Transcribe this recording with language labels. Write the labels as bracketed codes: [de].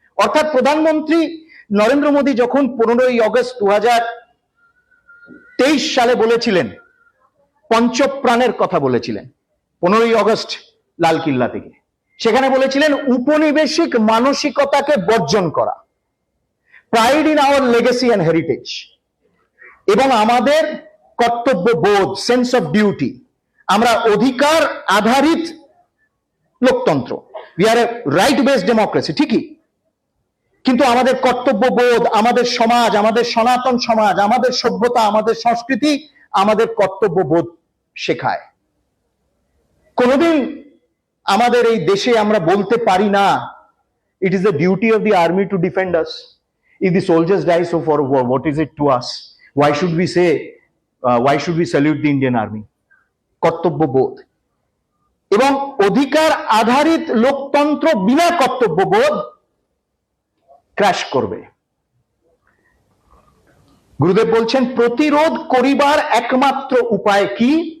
[bn] অর্থাৎ প্রধানমন্ত্রী নরেন্দ্র মোদী যখন 15ই অগস্ট 2023 সালে বলেছিলেন, পঞ্চপ্রাণের কথা বলেছিলেন 15ই অগস্ট লালকিল্লা থেকে, সেখানে বলেছিলেন উপনিবেশিক মানসিকতাকে বর্জন করা, [en] pride in our legacy and heritage, [bn] এবং আমাদের কর্তব্য বোধ, [en] Sense of duty. [bn] আমরা অধিকার আধারিত লোকতন্ত্র, [en] we are a right based democracy, [bn] ঠিকই, কিন্তু আমাদের কর্তব্যবোধ, আমাদের সমাজ, আমাদের সনাতন সমাজ, আমাদের সভ্যতা, আমাদের সংস্কৃতি আমাদের কর্তব্যবোধ শেখায়। কোনোদিন আমাদের এই দেশে আমরা বলতে পারি না, [en] it is the duty of the army to defend us. If the soldiers die, so for what is it to us? Why should we say, why should we salute the Indian army? [bn] কর্তব্যবোধ এবং অধিকার আধারিত লোকতন্ত্র বিনা কর্তব্যবোধ crash করবে। গুরুদেব বলছেন, প্রতিরোধ করিবার একমাত্র উপায় কি?